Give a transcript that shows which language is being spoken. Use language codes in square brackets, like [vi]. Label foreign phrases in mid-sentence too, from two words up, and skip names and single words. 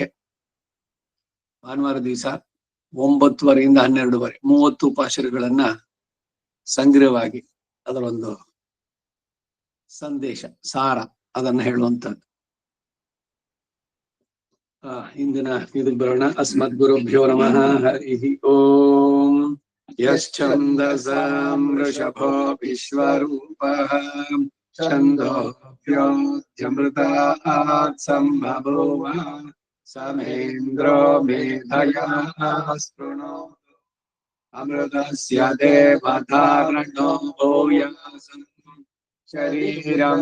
[kn] ಭಾನುವಾರ ದಿವಸ 9:30 30 ಪಾಶರಗಳನ್ನ ಸಂಗ್ರಹವಾಗಿ ಅದರೊಂದು ಸಂದೇಶ ಸಾರ ಅದನ್ನ ಹೇಳುವಂತದ್ದು. ಇಂದಿನ ಇದಕ್ಕೆ ಬರೋಣ. [sa] ಅಸ್ಮದ್ ಗುರುಭ್ಯೋ ನಮಃ. ಹರಿ ಓಂ. ಯಶ್ಚಂದಸಾಂ ವೃಷಭೋ ವಿಶ್ವರೂಪಃ ಛಂದೋಭ್ಯೋऽಧ್ಯಮೃತಾತ್ ಸಂಭವೋವ ಸಮೇಂದ್ರೋ ಮೇಧಯಾ ಶೃಣೋತು ಅಮೃತಸ್ಯ ದೇವಧಾರಣೋ ಭೂಯಾಸಂ ಶರೀರಂ